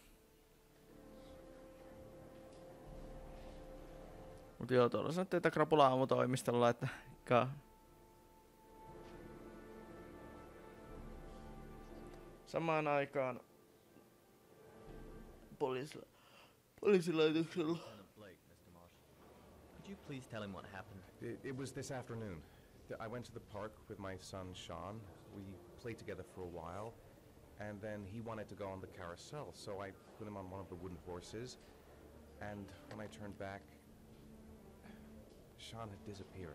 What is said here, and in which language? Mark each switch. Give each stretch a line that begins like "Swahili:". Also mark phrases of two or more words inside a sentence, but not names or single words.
Finnish: Mut joo, tuolla sanottiin, että krapula aamutoimistolla, että... Samaan aikaan... Poliisilaitoksella.
English: Could you please tell him what happened? It was this afternoon. I went to the park with my son Sean. We played together for a while, and then he wanted to go on the carousel, so I put him on one of the wooden horses. And when I turned back, Sean had disappeared.